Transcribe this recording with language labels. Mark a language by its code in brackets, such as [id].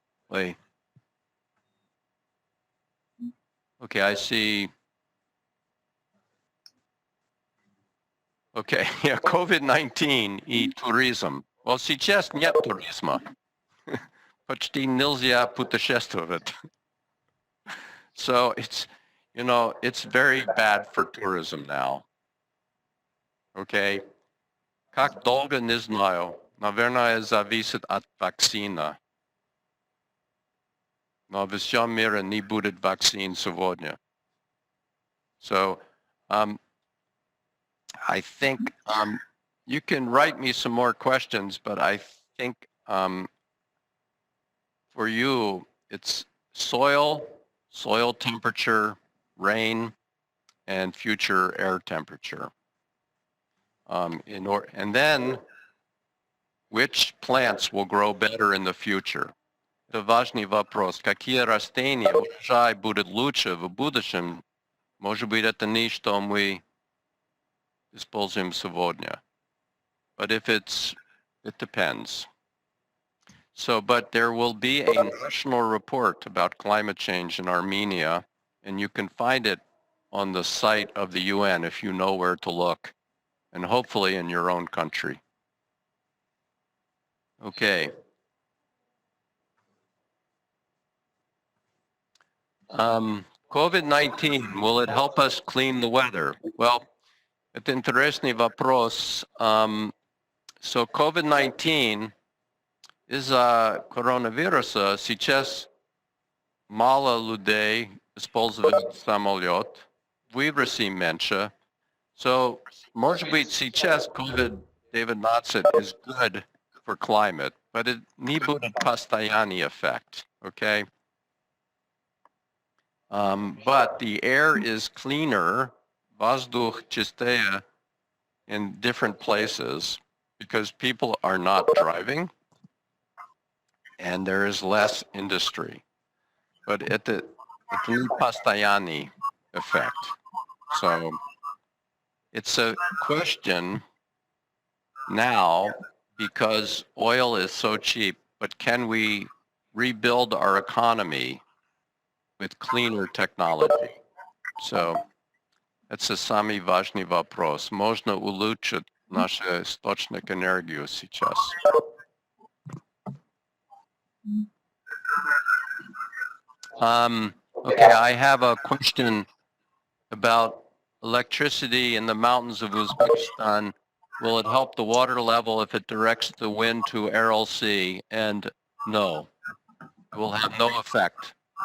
[en] Lee? Okay, I see. Okay, yeah, COVID-19 [ru] и туризм. Well, сейчас нет туризма. Почти нельзя путешествовать. [en] So it's, you know, it's very bad for tourism now. [ru] Okay? Как долго, не знаю. Наверное, зависит от вакцины. Но во всем мире не будет вакцин сегодня. [en] So, I think you can write me some more questions, but I think for you, it's soil temperature, rain, and future air temperature. And then which plants will grow better in the future? [ru] Это важный вопрос. Какие растения урожай будет лучше в будущем? Может быть, это не что мы используем сегодня. [en] But if it depends. So, but there will be a national report about climate change in Armenia, and you can find it on the site of the UN if you know where to look, and hopefully in your own country. Okay. COVID-19, will it help us clean the weather? [ru] Well, это интересный вопрос. So COVID-19 из-за коронавируса сейчас мало людей используют самолет, выбросы меньше. [en] So, [ru] может быть, сейчас [en] COVID-19 is good for climate, but it [ru] не будет постоянный [en] effect, okay? But the air is cleaner, [ru] воздух чистее [en] in different places because people are not driving and there is less industry. [ru] But это не постоянный effect. [en] So it's a question now because oil is so cheap, but can we rebuild our economy with cleaner technology? So it's a [ru] самый важный вопрос. Можно улучшить наш источник энергии сейчас. [en] Okay, I have a question about electricity in the mountains of Uzbekistan. Will it help the water level if it directs the wind to Aral Sea? And no, it will have no effect.